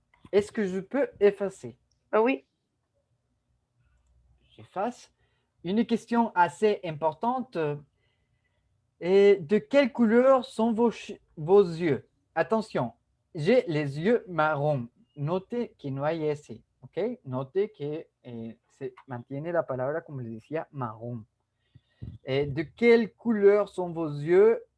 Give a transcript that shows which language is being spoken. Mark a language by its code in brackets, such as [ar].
[fr] Est-ce que je peux effacer? Oh oui. J'efface. Une question assez importante. Et de quelle couleur sont vos yeux? Attention, j'ai les yeux marrons. Notez que [es] no hay S, ¿ok? Note que se mantiene la palabra, como les decía, marrón. [fr] De quelle couleur sont vos yeux?